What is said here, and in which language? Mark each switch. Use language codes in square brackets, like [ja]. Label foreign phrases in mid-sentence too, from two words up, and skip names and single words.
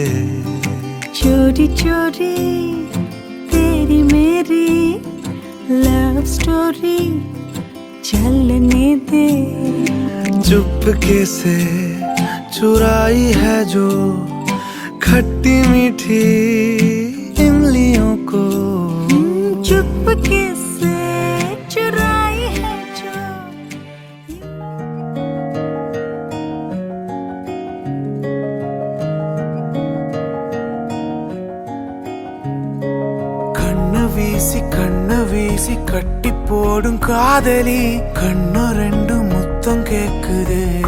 [hi] चोरी चोरी तेरी मेरी लव स्टोरी चलने दे। चुपके से चुराई है जो खट्टी मीठी इमलियों को, चुपके से चुराई है जो। [ta] கண்ண வீசி கட்டி போடும் காதலி கண்ணு ரெண்டு முத்தம் கேக்குதே.